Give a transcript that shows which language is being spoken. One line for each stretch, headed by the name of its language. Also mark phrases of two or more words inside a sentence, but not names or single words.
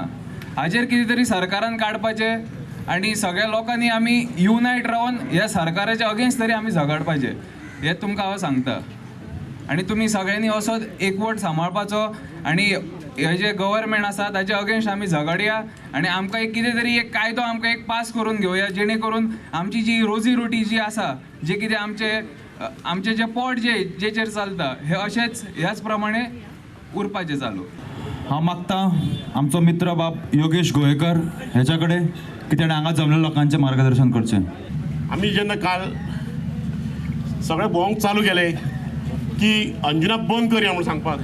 Konkani: हाचेर कितें तरी सरकारान काडपाचें आनी सगळ्या लोकांनी आमी
English: united rawan
Konkani: ह्या सरकाराच्या अगेन्स्ट तरी आमी झगडपाचें हें तुमकां हांव सांगता. आनी तुमी सगळ्यांनी असो एकवट सांबाळपाचो आनी हे जे गव्हर्मेंट आसा ताचे अगेन्स्ट आमी झगडया आनी आमकां एक कितें तरी एक कायदो आमकां एक पास करून घेवया जेणे करून आमची जी रोजी रोटी जी आसा जे कितें आमचे जे पोट जेचेर चलता हे अशेंच ह्याच प्रमाणे उरपाचें चालू. हांव मागता आमचो मित्र बाब योगेश गोयेकर हेच्या कडेन की तेणें हांगा जमलेल्या लोकांचें मार्गदर्शन करचें. आमी जेन्ना काल सगळे भोंवंक चालू केले की अंजुना बंद करया म्हणून सांगपाक.